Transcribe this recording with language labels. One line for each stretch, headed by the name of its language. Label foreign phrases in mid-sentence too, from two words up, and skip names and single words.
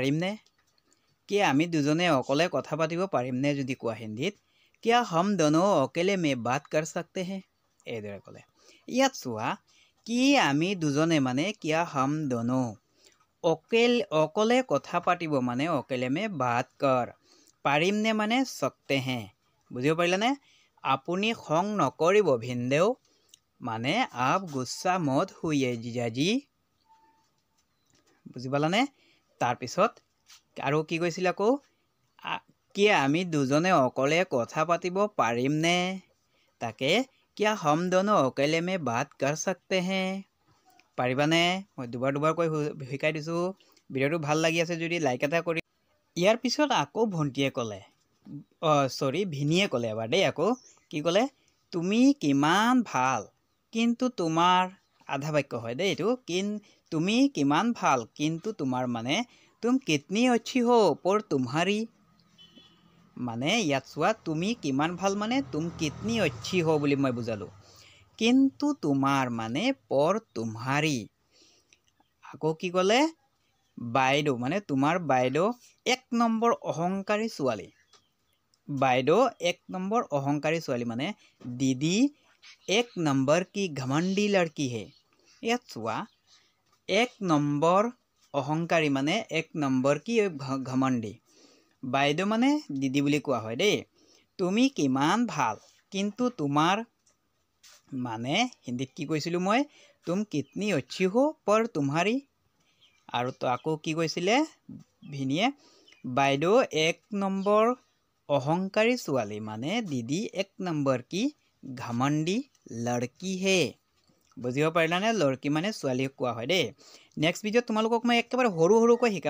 Assamese: পাৰিমনে যদি কোৱা হিন্দীত
Hindi: क्या हम दोनों अकेले में बात कर सकते हैं
Assamese: এইদৰে ক'লে ইয়াত চোৱা কি আমি দুজনে মানে
Hindi: क्या हम दोनों
Assamese: অকলে কথা পাতিব মানে
Hindi: अकेले में बात
Assamese: কৰ পাৰিমনে মানে
Hindi: सकते हैं
Assamese: বুজিব পাৰিলানে আপুনি খং নকৰিব ভিনদেউ মানে
Hindi: आप गुस्सा मत होइए जीजाजी
Assamese: বুজি পালানে তাৰপিছত আৰু কি কৈছিল আকৌ কি আমি দুজনে অকলে কথা পাতিব পাৰিমনে তাকে
Hindi: क्या हम दोनों अकेले में बात कर सकते हैं
Assamese: পাৰিবানে মই দুবাৰকৈ শিকাই দিছোঁ ভিডিঅ'টো ভাল লাগি আছে যদি লাইক এটা কৰি ইয়াৰ পিছত আকৌ ভন্টিয়ে ক'লে ভিনিয়ে ক'লে এবাৰ দেই আকৌ কি ক'লে তুমি কিমান ভাল কিন্তু তোমাৰ আধা বাক্য হয় দেই এইটো তুমি কিমান ভাল কিন্তু তোমাৰ মানে
Hindi: तुम कितनी अच्छी हो पर तुम्हारी
Assamese: মানে ইয়াত চোৱা তুমি কিমান ভাল মানে
Hindi: तुम कितनी अच्छी हो
Assamese: বুলি মই বুজালো কিন্তু তোমাৰ মানে
Hindi: पर तुम्हारी
Assamese: আকৌ কি ক'লে বাইদেউ মানে তোমাৰ বাইদেউ 1 নম্বৰ অহংকাৰী ছোৱালী বাইদেউ 1 নম্বৰ অহংকাৰী ছোৱালী মানে दीदी 1 নম্বৰ কি
Hindi: घमंडी लड़की है
Assamese: ইয়াত চোৱা 1 নম্বৰ অহংকাৰী মানে 1 নম্বৰ কি ঘমণ্ডি বাইদেউ মানে দিদি বুলি কোৱা হয় দেই তুমি কিমান ভাল কিন্তু তোমাৰ মানে হিন্দীত কি কৈছিলো মই
Hindi: तुम कितनी अच्छी हो पर तुम्हारी
Assamese: আৰু তো আকৌ কি কৈছিলে ভিনিয়ে বাইদেউ 1 নম্বৰ অহংকাৰী ছোৱালী মানে দিদি 1 নম্বৰ কি
Hindi: घमंडी लड़की है
Assamese: বুজিব পাৰিলানে লড়কি মানে ছোৱালী কোৱা হয় দেই
English: next video
Assamese: তোমালোকক মই একেবাৰে সৰুকৈ শিকাম